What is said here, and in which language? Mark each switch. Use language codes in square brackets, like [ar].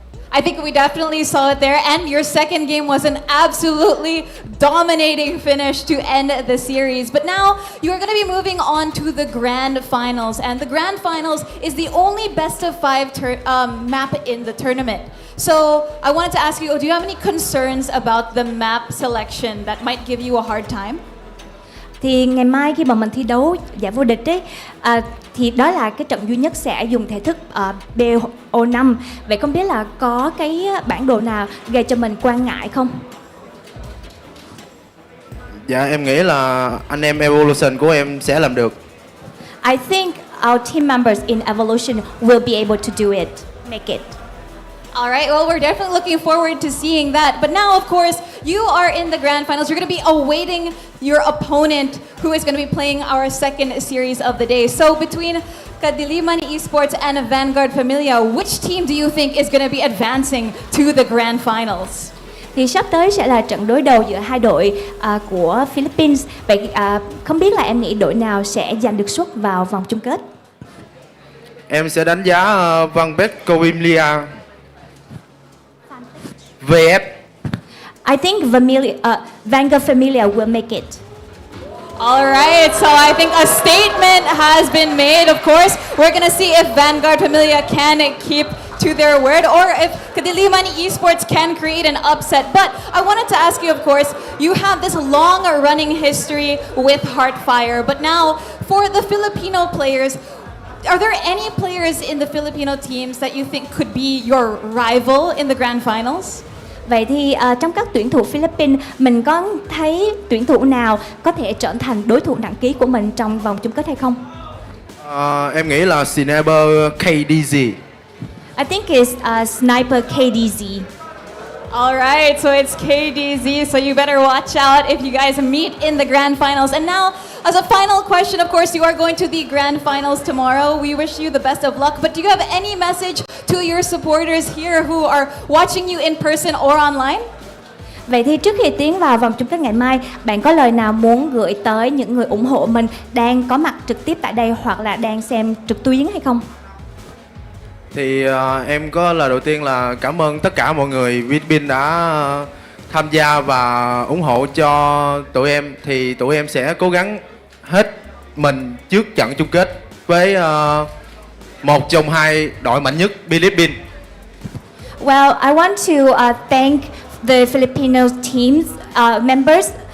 [en] I think we definitely saw it there, and your second game was an absolutely dominating finish to end the series. But now you are going to be moving on to the grand finals, and the grand finals is the only best of 5 map in the tournament. So I wanted to ask you, do you have any concerns about the map selection that might give you a hard time? [vi] Thì ngày mai khi mà mình thi đấu giải vô địch ấy, thì đó là cái trận duy nhất sẽ dùng thể thức BO5. Vậy không biết là có cái bản đồ nào gây cho mình quan ngại không? Dạ em nghĩ là anh em Evolution của em sẽ làm được. [en] I think our team members in Evolution will be able to do it, make it. All right, well, we're definitely looking forward to seeing that. But now, of course, you are in the grand finals. You're going to be awaiting your opponent, who is going to be playing our second series of the day. So between Kadiliman Esports and Vanguard Familia, which team do you think is going to be advancing to the grand finals? [vi] Thì sắp tới sẽ là trận đối đầu giữa hai đội của Philippines. Vậy không biết là em nghĩ đội nào sẽ giành được suất vào vòng chung kết? Em sẽ đánh giá Vanguard Familia VF. [en] I think Vanguard Familia will make it. All right, so I think a statement has been made. Of course, we're going to see if Vanguard Familia can keep to their word or if Kadiliman Esports can create an upset. But I wanted to ask you, of course, you have this long running history with Heartfire. But now, for the Filipino players, are there any players in the Filipino teams that you think could be your rival in the grand finals? [vi] Vậy thì trong các tuyển thủ Philippines, mình có thấy tuyển thủ nào có thể trở thành đối thủ nặng ký của mình trong vòng chung kết hay không? Em nghĩ là Sniper KDZ. [en] I think it's Sniper KDZ. All right, so it's KDZ, so you better watch out if you guys meet in the grand finals. And now, as a final question, of course, you are going to the grand finals tomorrow. We wish you the best of luck, but do you have any message to your supporters here who are watching you in person or online? [vi] Vậy thì trước khi tiến vào vòng chung kết ngày mai, bạn có lời nào muốn gửi tới những người ủng hộ mình đang có mặt trực tiếp tại đây hoặc là đang xem trực tuyến hay không? Thì em có lời đầu tiên là cảm ơn tất cả mọi người Philippines đã tham gia và ủng hộ cho tụi em. Thì tụi em sẽ cố gắng hết mình trước trận chung kết với một trong hai đội mạnh nhất Philippines. [en] Well, I want to thank the Filipino team's members.